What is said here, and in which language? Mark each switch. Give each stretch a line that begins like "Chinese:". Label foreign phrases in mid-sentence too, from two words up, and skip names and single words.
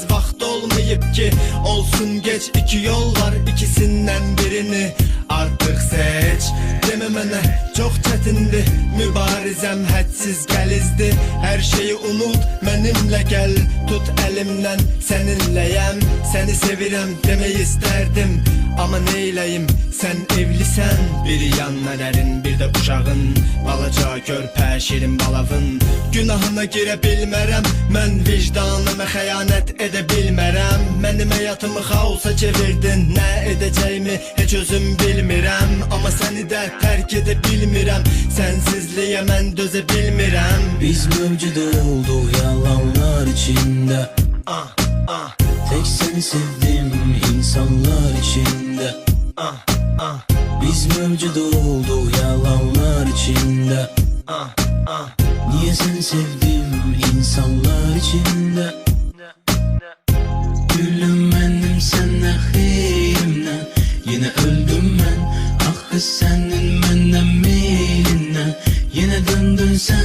Azerbaijani: vaxt olmayıp ki
Turkish: Olsun geç, iki yol var ikisinden birini artık seç Deme mənə çok çetindi Mübarizem
Azerbaijani: hədsiz gəlizdi
Turkish: Her şeyi unut benimle gel Tut elimden seninleyem Seni sevirəm demeyi isterdim Ama neyleyim sen evlisen
Azerbaijani: Bir yanmələrin bir de uşağın Balaca körpə şirin balavın Günahına girə bilmərəm Mən vicdanıma xəyanət edə bilmərəm Mənim həyatımı xaosa çevirdin Nə edəcəyimi heç özüm bilmirəm Ama səni də tərk edə bilmirəm Sensizliyə mən dözə bilmirəm
Turkish: Biz mevcut olduk yalanlar içinde Tek seni sevdim insanlar içinde Biz mevcut olduk yalanlar içinde Niye seni sevdim insanlar içinde Gülüm benim senle xeyrimle Yine öldüm ben, ah senin benden meyline Yine döndün sen.